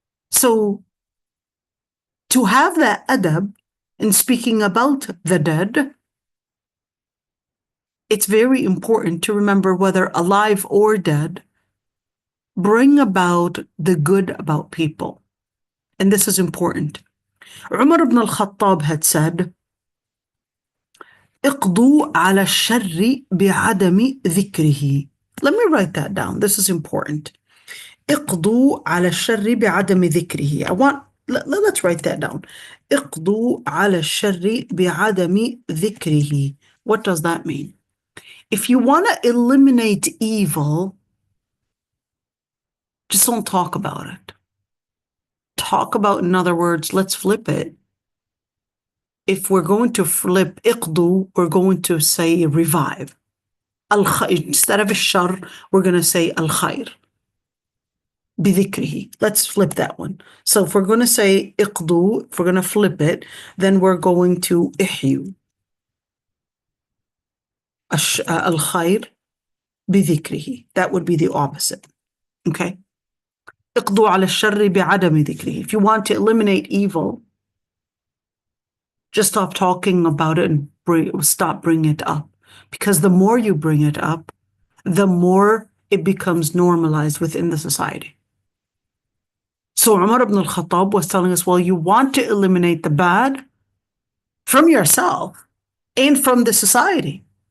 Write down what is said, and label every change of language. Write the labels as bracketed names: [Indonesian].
[English] So to have that adab in speaking about the dead, it's very important to remember, whether alive or dead, bring about the good about people. And this is important. Umar ibn al-Khattab had said, [Arabic] اقضوا على الشر بعدم ذكره. [English] Let me write that down. This is important. [Arabic] اقضوا على الشر بعدم ذكره. [English] Let's write that down. [Arabic] اقضوا على الشر بعدم ذكره. [English] What does that mean? If you want to eliminate evil, just don't talk about it. Talk about, in other words, let's flip it. If we're going to flip iqdu, we're going to say revive. Instead of shar, we're going to say al-khair. بذكره. Let's flip that one. So if we're going to say iqdu, if we're going to flip it, then we're going to ihyu. Al-khair بذكره. That would be the opposite. Okay? [Arabic] اقضوا على الشر بعدم ذكره. [English] If you want to eliminate evil, just stop talking about it and stop bringing it up. Because the more you bring it up, the more it becomes normalized within the society. So Umar ibn al-Khattab was telling us, well, you want to eliminate the bad from yourself and from the society.